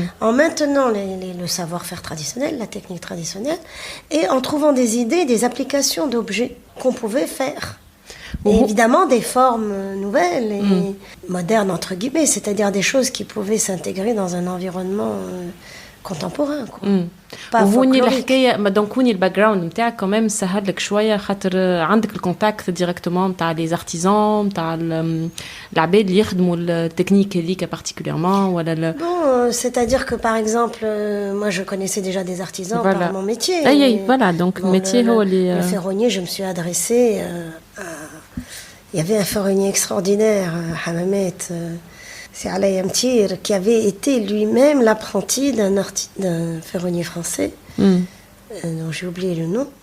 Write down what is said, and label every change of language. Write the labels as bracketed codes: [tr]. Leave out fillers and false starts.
[fr] En maintenant le savoir-faire traditionnel, la technique traditionnelle, et en trouvant des idées, des applications d'objets qu'on pouvait faire. Et évidemment, des formes nouvelles et modernes, entre guillemets, c'est-à-dire des choses qui pouvaient s'intégrer dans un environnement contemporain. [ar] وهوني الحكايه دونك هوني الباك جراوند نتاعك كمان سهل لك شويه خاطر عندك الكونتاكت ديريكتومون نتاع لي زارتيزان نتاع العباد اللي يخدموا التكنيك هذيك بارتيكوليرمون ولا [fr] Bon, c'est-à-dire que par exemple moi je connaissais déjà des artisans par mon métier. Voilà, donc le métier [ar] هو اللي [fr] le ferronnier, je me suis adressée il y avait un ferronnier extraordinaire, Hamamet c'est Alaïa Mtir, qui avait été lui-même l'apprenti d'un ferronnier français, dont j'ai oublié le nom.